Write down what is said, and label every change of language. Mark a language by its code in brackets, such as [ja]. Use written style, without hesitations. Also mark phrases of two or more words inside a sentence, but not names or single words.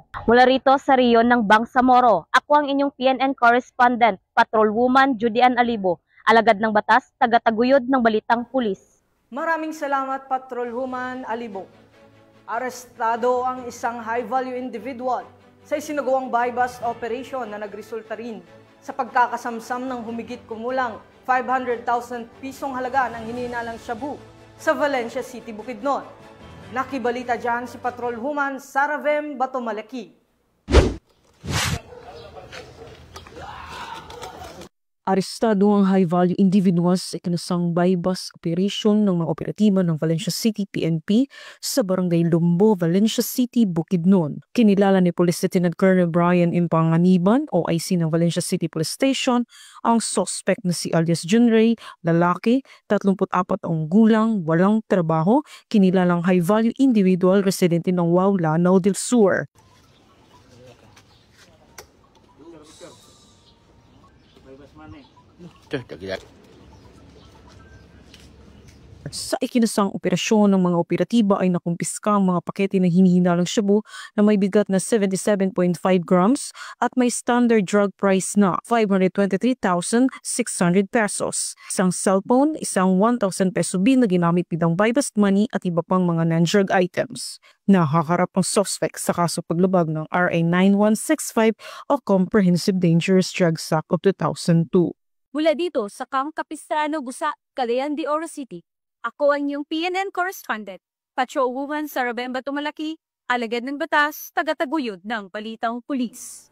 [tl] Mula rito sa riyon ng Bangsamoro, ako ang inyong PNN correspondent, Patrolwoman Judy Ann Alibo, alagad ng batas, taga-taguyod ng Balitang Pulis. Maraming salamat, Patrolwoman Alibo. Arestado ang isang [en] high-value individual [tl] sa isinagawang [en] buy-bust operation [tl] na nagresulta rin sa pagkakasamsam ng humigit kumulang 500,000 pisong halaga ng hinihinalang shabu sa Valencia City, Bukidnon. Nakibalita dyan si Patrolwoman Saravem Batomalaki. Arestado ang [en] high-value individuals [tl] sa ikinasang [en] buy-bust operation [tl] ng mga operatiba ng Valencia City PNP sa Barangay Lumbo, Valencia City, Bukidnon. Kinilala ni Police Lieutenant Colonel Brian Impanganiban, OIC ng Valencia City Police Station, ang suspect na si alias John Ray, lalaki, 34 taong gulang, walang trabaho, kinilalang [en] high-value individual [tl] residente ng Wau, Lanao del Sur. Sa ikinasang operasyon ng mga operatiba ay nakumpiska ang mga pakete ng hinihinalang shabu na may bigat na 77.5 grams at may [en] standard drug price [tl] na 523,600 pesos. Isang cellphone, isang 1,000 peso bill na ginamit bilang [en] buy-bust money [tl] at iba pang mga [en] non-drug items. [tl] Nakaharap ang suspect sa kaso paglabag ng RA 9165 o Comprehensive Dangerous Drugs Act of 2002. Mula dito sa Camp Capistrano, Busa, Cagayan de Oro City, ako ang iyong PNN correspondent, Patrolwoman Saravem Batomalaki, alagad ng batas, taga-taguyod ng Balitang Pulis.